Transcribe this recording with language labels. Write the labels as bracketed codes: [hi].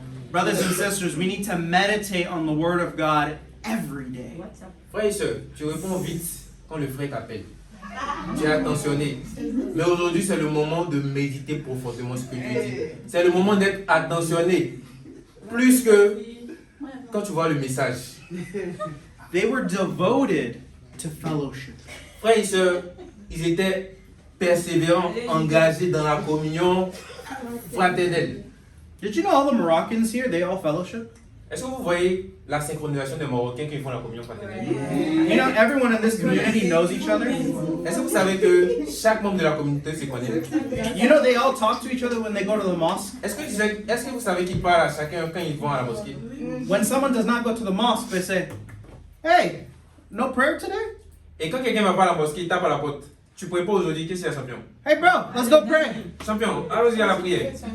[en] Brothers and sisters, we need to meditate on the Word of God every day. [fr] Frères et sœurs, tu réponds vite quand le frère t'appelle. Tu es attentionné. Mais aujourd'hui, c'est le moment de méditer profondément ce que Dieu dit. C'est le moment d'être attentionné. Plus que quand tu vois le message. [en] They were devoted to fellowship. [fr] Frères et sœurs, ils étaient persévérants, engagés dans la communion fraternelle. [en] Did you know all the Moroccans here, they all fellowship? [fr] Est-ce que vous voyez la synchronisation des Marocains quand ils font la communion fraternelle? [en] You know, everyone in this community knows each other. [fr] Est-ce que vous savez que chaque membre de la communauté se connaît? [en] You know, they all talk to each other when they go to the mosque. [fr] Est-ce que vous savez qu'ils parlent à chacun quand ils vont à la mosquée? [en] When someone does not go to the mosque, they say, "Hey, no prayer today? [fr] Et quand quelqu'un va pas à la mosquée, il tape à la porte. Tu pries pas aujourd'hui, qu'est-ce qu'il y a, champion? [en] Hey, bro, let's go pray." [fr] Champion, allons-y à la prière.